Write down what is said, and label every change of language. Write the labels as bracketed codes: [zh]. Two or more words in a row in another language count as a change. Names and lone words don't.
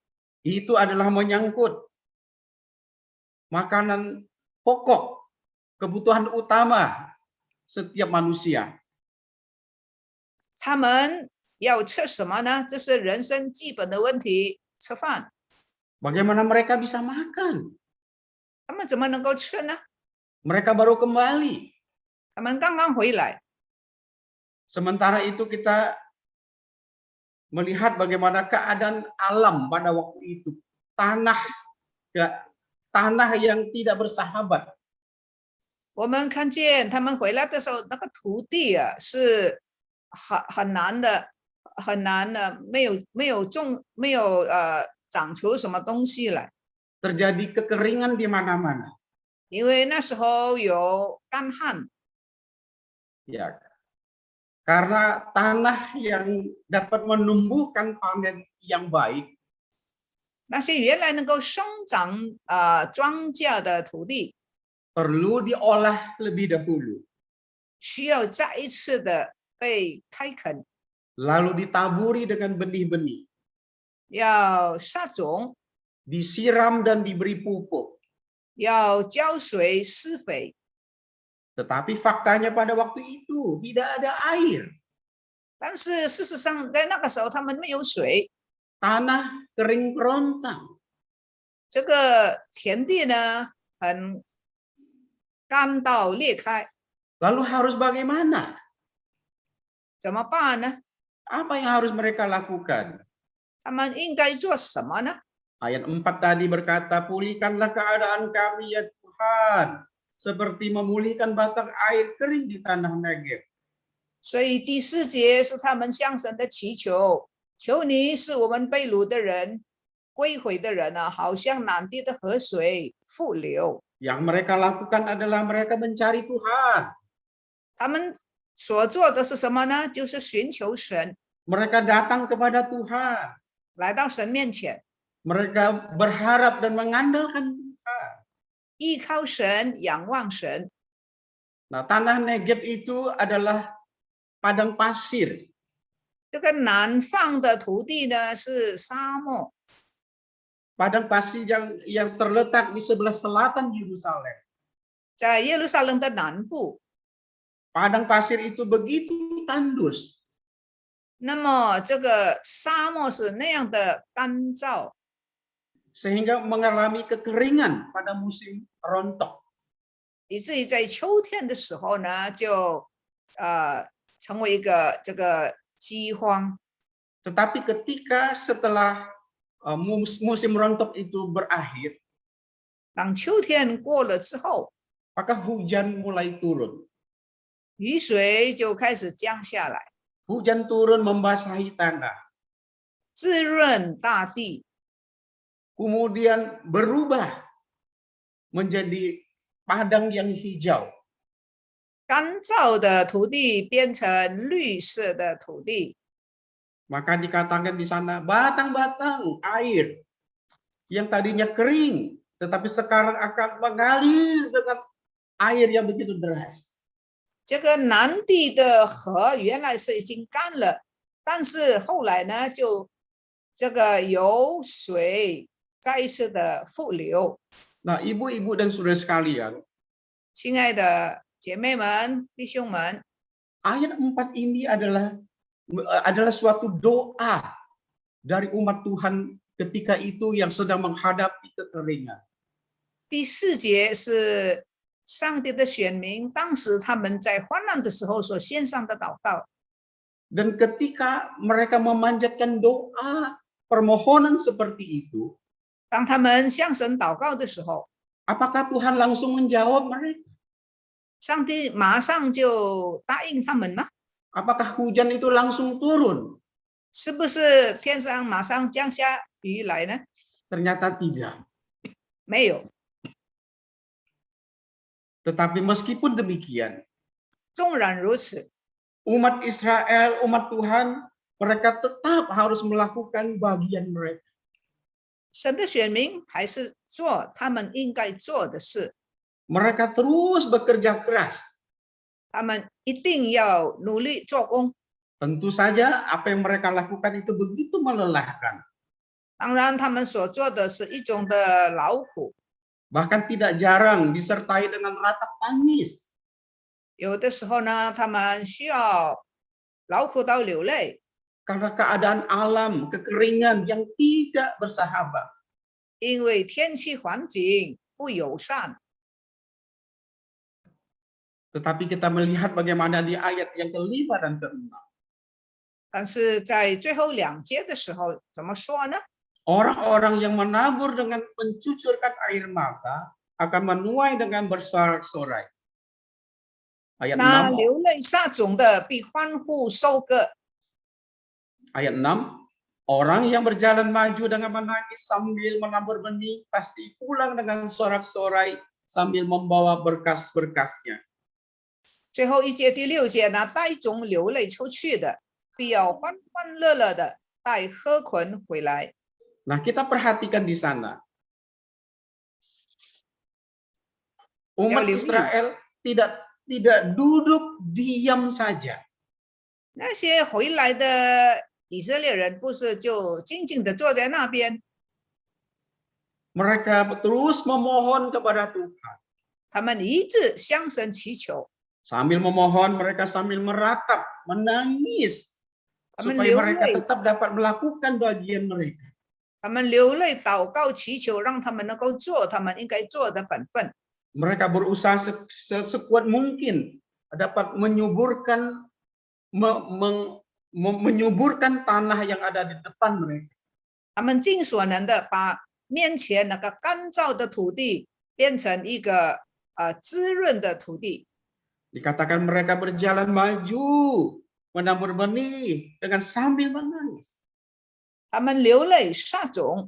[id] Itu adalah menyangkut makanan pokok, kebutuhan utama setiap manusia. [zh] 他们要吃什么呢？这是人生基本的问题，吃饭。 [id] Bagaimana mereka bisa makan? [zh] 他们怎么能够吃呢？ [id] Mereka baru kembali. [zh] 他们刚刚回来。 [id] Sementara itu kita melihat bagaimana keadaan alam pada waktu itu. Tanah yang tidak bersahabat. [zh] 我们看见他们回来的时候，那个土地啊是很难的，没有长出什么东西来。 [id] Terjadi kekeringan di mana-mana. [zh] 因为那时候有干旱。 [id] Ya. Karena tanah yang dapat menumbuhkan panen yang baik. [zh] 那些原来能够生长庄稼的土地， [id] perlu diolah lebih dahulu. [zh] 需要再一次的被开垦， [id] Lalu ditaburi dengan benih-benih. [zh] 要撒种， [id] Disiram dan diberi pupuk. [zh] 要浇水施肥。 [id] Tetapi faktanya pada waktu itu tidak ada air. [zh] 但是事实上，在那个时候他们没有水， [id] Tanah kering kerontang. [zh] 这个田地呢很干到裂开， [id] Lalu harus bagaimana? [zh] 怎么办呢？ [id] Apa yang harus mereka lakukan? [zh] 他们应该做什么呢？ [id] Ayat 4 tadi berkata, pulihkanlah keadaan kami ya Tuhan, seperti memulihkan batang air kering di tanah Negeb. [zh] 所以第4节是他们向神的祈求，求你使我们被掳的人、归回的人啊，好像南地的河水复流。 [id] Yang mereka lakukan adalah mereka mencari Tuhan. [zh] 他们所做的是什么呢？就是寻求神， [id] Mereka datang kepada Tuhan. [zh] 来到神面前， [id] Mereka berharap dan mengandalkan Tuhan. [zh] 依靠神，仰望神。 [id] Nah, tanah Negeb itu adalah padang pasir. [zh] 这个南方的土地呢是沙漠， [id] Padang pasir yang terletak di sebelah selatan Yerusalem. [zh] 在耶路撒冷的南部。 [id] Padang pasir itu begitu tandus. [zh] 那么这个沙漠是那样的干燥， [id] Sehingga mengalami kekeringan pada musim rontok. [zh] 以至于在秋天的时候呢，就成为一个这个饥荒。 [id] Tetapi ketika setelah musim rontok itu berakhir, [zh] 当秋天过了之后， [id] maka hujan mulai turun. [zh] 雨水就开始降下来， [id] Hujan turun membasahi tanah. [zh] 滋润大地， [id] Kemudian berubah menjadi padang yang hijau. [zh] 干燥的土地变成绿色的土地。 [id] Maka dikatakan di sana batang-batang air yang tadinya kering, tetapi sekarang akan mengalir dengan air yang begitu deras. [zh] 这个南地的河原来是已经干了，但是后来呢，就这个有水再一次的复流。 [id] Nah, ibu-ibu dan saudara sekalian, [zh] 亲爱的姐妹们、弟兄们， [id] ayat 4 ini adalah suatu doa dari umat Tuhan ketika itu yang sedang menghadapi kekeringan. [zh] 第4节是上帝的选民，当时他们在患难的时候所献上的祷告。 [id] Dan ketika mereka memanjatkan doa permohonan seperti itu, [zh] 当他们向神祷告的时候， [id] apakah Tuhan langsung menjawab mereka? [zh] 上帝马上就答应他们吗？ [id] Apakah hujan itu langsung turun? [zh] 是不是天上马上降下雨来呢？ [id] Ternyata tidak. [zh] 没有。 [id] Tetapi meskipun demikian, [zh] 纵然如此， [id] umat Israel, umat Tuhan, mereka tetap harus melakukan bagian mereka. [zh] 神的选民还是做他们应该做的事， [id] Mereka terus bekerja keras. [zh] 他们一定要努力做工。 [id] Tentu saja apa yang mereka lakukan itu begitu melelahkan. [zh] 当然，他们所做的是一种的劳苦， [id] Bahkan tidak jarang disertai dengan ratap tangis. [zh] 有的时候呢，他们需要劳苦到流泪， [id] Karena keadaan alam, kekeringan yang tidak bersahabat. [zh] 因为天气环境不友善。 [id] Tetapi kita melihat bagaimana di ayat yang ke-5 dan ke-6. [zh] 但是在最后2节的时候，怎么说呢？ [id] Orang-orang yang menabur dengan mencucurkan air mata akan menuai dengan bersorak-sorai. Ayat [zh] 那 [id] 6, [zh] 流泪撒种的必欢呼收割。 [id] ayat 6. Orang yang berjalan maju dengan menangis sambil menabur benih pasti pulang dengan sorak-sorai sambil membawa berkas-berkasnya. [zh] 最后1节第6节呢，带种流泪出去的，必要欢欢乐乐的带禾捆回来。 [id] Nah, kita perhatikan di sana. Umat Ya, Israel tidak duduk diam saja. [zh] 那些回来的以色列人不是就静静的坐在那边， [id] Mereka terus memohon kepada Tuhan. [zh] 他们一直向神祈求， [id] Sambil memohon, mereka sambil meratap, menangis. Amin, Supaya mereka liulay. tetap dapat melakukan bagian mereka. [zh] 他们流泪祷告祈求，让他们能够做他们应该做的本分。 [id] Mereka berusaha sekuat mungkin dapat menyuburkan menyuburkan tanah yang ada di depan mereka. [zh] 他们尽所能的把面前那个干燥的土地变成一个滋润的土地。 [id] Dikatakan mereka berjalan maju, menabur benih dengan sambil menangis. [zh] 他们流泪撒种，